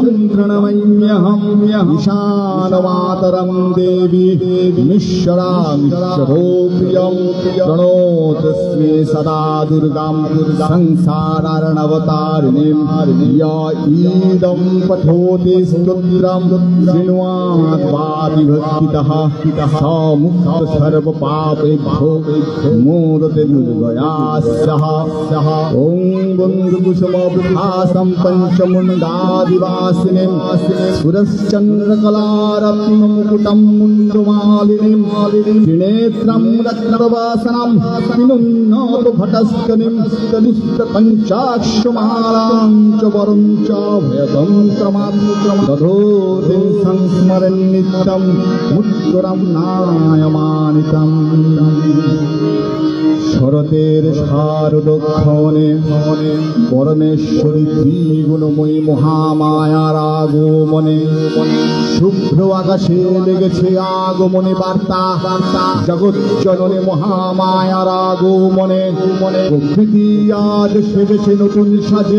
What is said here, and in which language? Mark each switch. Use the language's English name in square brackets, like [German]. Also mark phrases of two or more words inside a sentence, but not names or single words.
[Sanskrit] প্রণমাম্যহম ঈশানমাতরম দেবী মিশ্বরামিশ্বরো প্রিয়ম প্রণতস্মে সদা দুর্গাম সংসারার্ণবতারিণীম ইদম পঠোতি স্তোত্রম শৃण्वाद्वादिभक्तितः स मुक्तः सर्वपापेभ्यो मोदते दुर्गया सह। ॐ बन्धुकुसुमवृथासं पञ्चमुण्डादिवासिनीं सुरश्चन्द्रकलारत्नमुकुटं मुण्डमालिनीं त्रिनेत्रं रत्नवासनं विनुन्नतभटस्तनिं दुष्टपञ्चाक्षमालां च वरं च भयतन्त्रमात्रं दधोतिं संस्मरन् नित्यं मुत्तरं नायमानितं। [Bangla] শরতের শারদক্ষণে পরমেশ্বরী ত্রিগুণময়ী মহামায়ার আগমনে শুভ্র আকাশে লেগেছে আগমনে বার্তা। জগৎ জননী মহামায়ার আগমনে প্রকৃতি আজ সেজেছে নতুন সাজে।